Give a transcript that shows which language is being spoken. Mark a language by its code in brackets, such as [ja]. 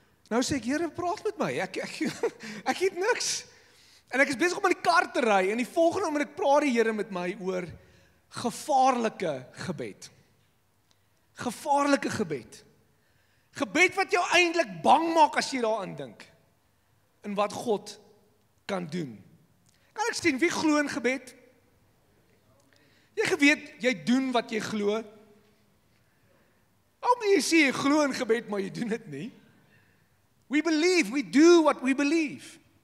[af] Nou sê ek, Here, praat met my, ek het niks. En ek is besig om in die kar te ry, en die volgende oomblik praat die Here met my oor gevaarlike gebed. Gevaarlike gebed. Gebed wat jou eintlik bang maak as jy daaraan dink, en wat God kan doen. Kan ek sien, wie glo in gebed? Jy geweet, jy doen wat jy glo. Hoekom jy sê jy glo in gebed, maar jy doen dit nie? [en] We believe, we do what we believe.